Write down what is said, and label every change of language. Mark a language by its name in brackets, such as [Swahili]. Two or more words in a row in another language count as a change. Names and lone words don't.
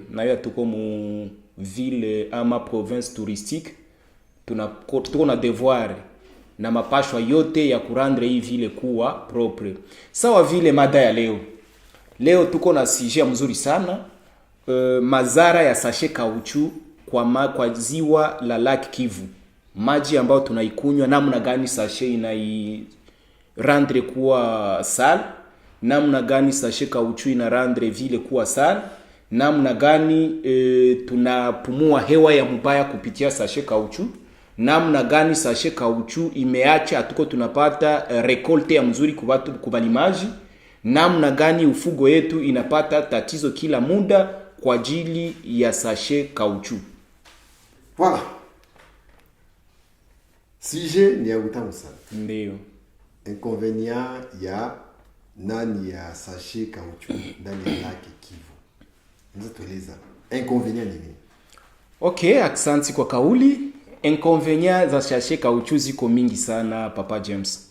[Swahili] Na hiyo tuko mu ville ama [French] province touristique, [Swahili] tuko na devoir na mapashwa yote ya kurandre hii vile kuwa propre. Sawa vile mada ya leo tuko na sujet mzuri sana, madhara ya [French] sachet caoutchouc [Swahili] kwa ziwa la Lac Kivu. Maji ambayo tunaikunywa, namna gani sachet inai-rendre kuwa sale, namna gani [French] sachet caoutchouc [Swahili] ina-rendre vile kuwa sale, namna gani tunapumua hewa ya mbaya kupitia [French] sachet caoutchouc, [Swahili] namna gani [French] sachet caoutchouc [Swahili] imeacha hatuko tunapata rekolte ya mzuri kubalimaji, namna gani ufugo yetu inapata tatizo kila muda kwa ajili ya [French] sachet caoutchouc. [Swahili] Voilà. Sujet ni ya utamu sana. Ndio. Inconvénient ya nani ya [French] sachet kauchu [Swahili] ndani ya lake Kivu. Unaweza tueleza inconvénient ni nini? Okay, aksanti kwa kauli. Inconvénient za [French] sachet kauchu [Swahili] ziko mingi sana, Papa James.